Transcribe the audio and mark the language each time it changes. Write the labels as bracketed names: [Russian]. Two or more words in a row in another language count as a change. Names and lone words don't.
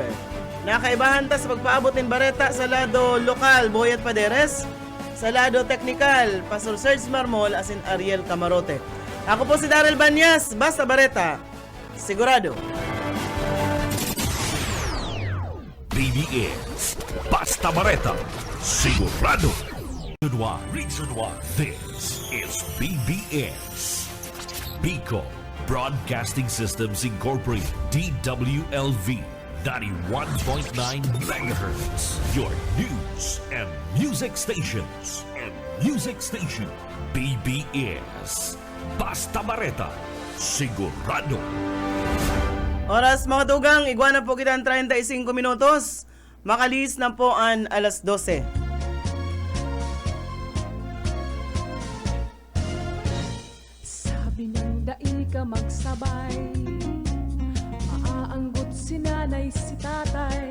[Bikol] Nakaibahan ta sa pagpaabot ng bareta sa lado lokal, Boyet Paderes, sa lado teknikal, Pastor Serge Marmol, asin Ariel Camarote. Ako po si Daryl Banyas, basta bareta, sigurado. BBS Basta Bareta, sigurado. [English] Reason why this is BBS. Bico Broadcasting Systems Incorporated, DWLV 91.9 megahertz. Your news and music stations. [Bikol] BBS Basta Bareta, sigurado. Oras mga tugang, iguana po kita ang 35 minutos. Makalis na po ang alas 12. Sabi ng dai ka magsabay, maaanggot si nanay si tatay.